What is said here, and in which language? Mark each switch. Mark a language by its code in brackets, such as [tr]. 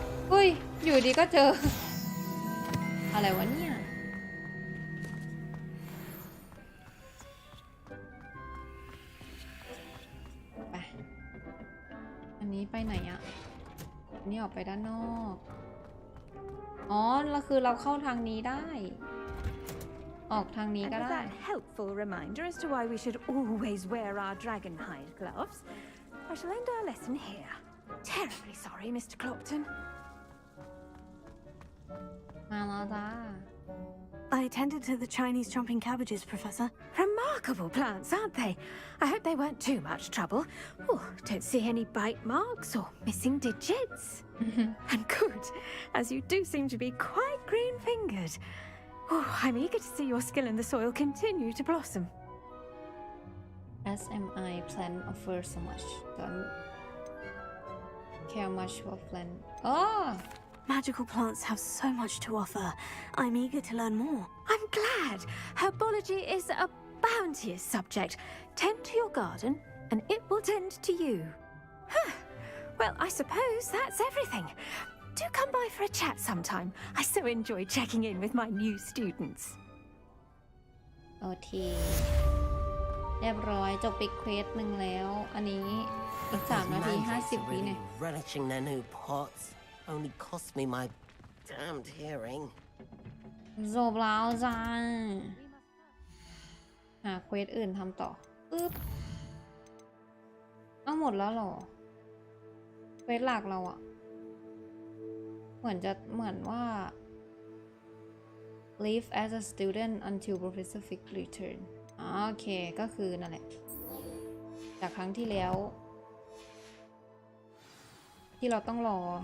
[th] เฮ้ยอยู่ดีก็เจอ อะไรวะเนี่ยไปอันนี้ไปไหนอะอันนี้ออกไปด้านนอกอ๋อแล้วคือเราเข้าทางนี้ได้ออกทางนี้ก็ [en] And [th] ได้ [en] with that helpful reminder as to why we should always wear our dragon hide gloves, I shall end our lesson here. Terribly sorry, Mr. Clopton. [th] มาแล้วจ้า [en] I attended to the Chinese chomping cabbages, Professor. Remarkable plants, aren't they? I hope they weren't too much trouble. Oh, don't see any bite marks or missing digits. And good, as you do seem to be quite green-fingered. Oh, I'm eager to see your skill in the soil continue to blossom. SMI plan offer so much don't care much for plan oh Magical plants have so much to offer. I'm eager to learn more. I'm glad. Herbology is a bounteous subject. Tend to your garden, and it will tend to you. Well, I suppose that's everything. Do come by for a chat sometime. I so enjoy checking in with my new students. [th] โอเคเรียบร้อยจบไปเควสหนึ่งแล้วอันนี้อีก3 นาที 50 วิเนี่ย [en] relishing their new pots only cost me my damned hearing. [th] จบแล้วจ้าหาเควสอื่นทำต่อปึ๊บเอาหมดแล้วเหรอเควสหลักเราอะเหมือนว่า [en] live as a student until Professor Fig return [th] โอเคก็คือนั่นแหละจากครั้งที่แล้วที่เราต้องรอ